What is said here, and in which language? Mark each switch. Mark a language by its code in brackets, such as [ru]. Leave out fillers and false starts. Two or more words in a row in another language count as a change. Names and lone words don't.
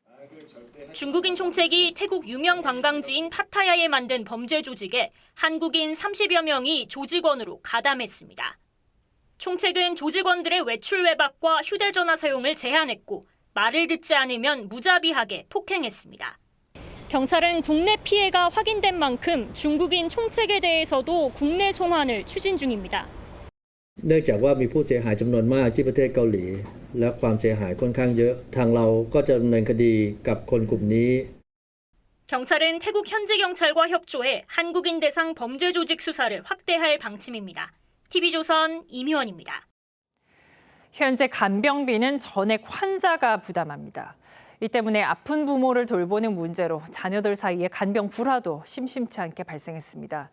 [ko] 중국인 총책이 태국 유명 관광지인 파타야에 만든 범죄 조직에 한국인 30여 명이 조직원으로 가담했습니다. 총책은 조직원들의 외출 외박과 휴대전화 사용을 제한했고 말을 듣지 않으면 무자비하게 폭행했습니다. 경찰은 국내 피해가 확인된 만큼 중국인 총책에 대해서도 국내 송환을 추진 중입니다. [th] เนื่องจากว่ามีผู้เสียหายจำนวนมากที่ประเทศเกาหลีและความเสียหายค่อนข้างเยอะทางเราก็จะดำเนินคดีกับคนกลุ่มนี้ [ko] 경찰은 태국 현지 경찰과 협조해 한국인 대상 범죄 조직 수사를 확대할 방침입니다. TV조선 임희원입니다. 현재 간병비는 전액 환자가 부담합니다. 이 때문에 아픈 부모를 돌보는 문제로 자녀들 사이에 간병 불화도 심심치 않게 발생했습니다.